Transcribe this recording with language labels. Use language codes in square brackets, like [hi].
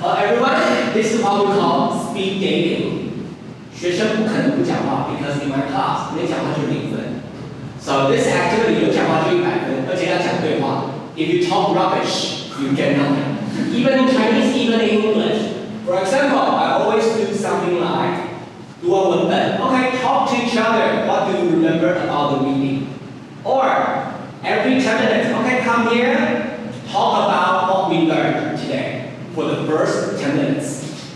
[en] Everyone, this is what we call speed dating. [zh] 学生不可能不讲话 [en] because in my class, [zh] 没讲话就0分. [en] So this activity [zh] 有讲话就100分，而且要讲对话. [en] If you talk rubbish, you get nothing. Even in Chinese, even in English. For example, I always do something like, okay, talk to each other. What do you remember about the meeting? Or every 10 minutes, okay, come here, talk about what we learned today for the first 10 minutes.